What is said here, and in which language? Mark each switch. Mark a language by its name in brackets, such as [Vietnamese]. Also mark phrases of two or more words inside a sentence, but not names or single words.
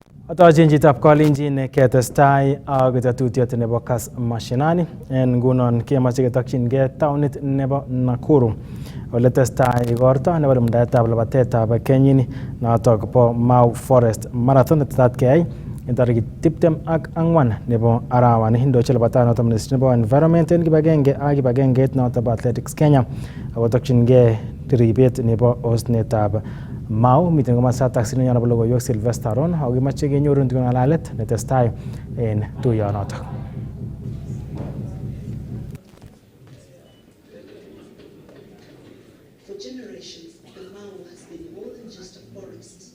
[Kalenjin] Atochin chitab Kalenjin ketestai ak tetutiet nebo Kass Mashinani en ngunon kemoche ketokyingei taonit nebo Nakuru ole testai igorto nebo lumdaetab labatetab kenyini notok bo Mau Forest Marathon netetat keyai en tarikit 24 nebo arawani. Indochin labatanoton Ministry nebo Environment en kibagenge ak kibagengeit noton bo Athletics Kenya akotokyingei ribet nebo osnetab Mau. Miten komosatak sinonyo nebo logoiwek Sylvester Ron ako kimoche kenyorun ng'alalet netestai en tuyonotok. [English] For generations, the Mau has been more than just a forest.